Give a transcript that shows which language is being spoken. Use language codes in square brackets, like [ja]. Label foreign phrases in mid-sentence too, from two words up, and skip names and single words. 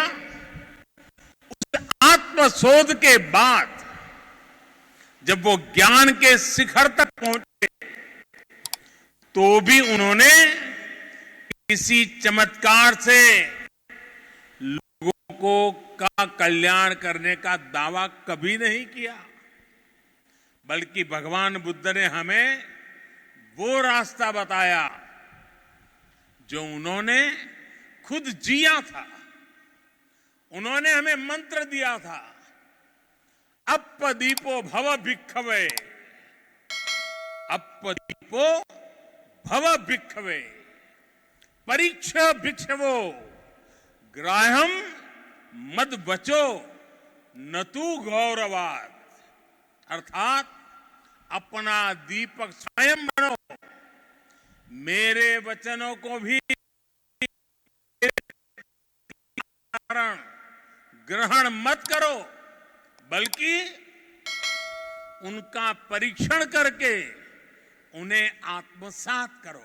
[hi] उस आत्मशोध के बाद जब वो ज्ञान के शिखर तक पहुंचे, तो भी उन्होंने किसी चमत्कार से लोगों का कल्याण करने का दावा कभी नहीं किया, बल्कि भगवान बुद्ध ने हमें वो रास्ता बताया जो उन्होंने खुद जिया था। उन्होंने हमें मंत्र दिया था, [pi] अप्पदीपो भव भिक्खवे, अप्पदीपो भव भिक्खवे, [sa] परीक्ष भिक्षवो, ग्राह्यम मद बचो न तू गौरवाद। [hi] अर्थात अपना दीपक स्वयं बनो, मेरे वचनों को भी ग्रहण मत करो, बल्कि उनका परीक्षण करके उन्हें आत्मसात करो।